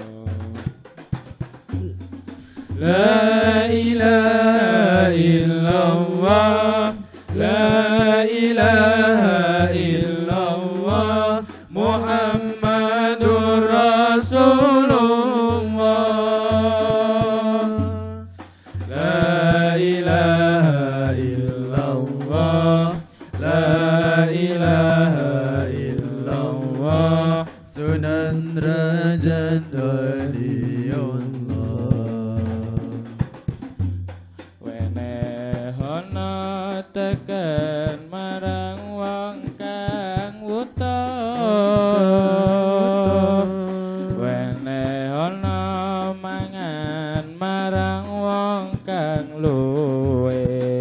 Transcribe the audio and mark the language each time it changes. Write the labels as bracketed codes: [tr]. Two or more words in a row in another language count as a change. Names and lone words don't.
[ar] لا إله إلا الله، لا إله إلا الله، محمد رسول الله. لا إله إلا الله، لا إله إلا الله, Sunan Derajat Waliullah. [jv] Wenehono teken marang wong kang wuta, wenehono mangan marang wong kang luwe,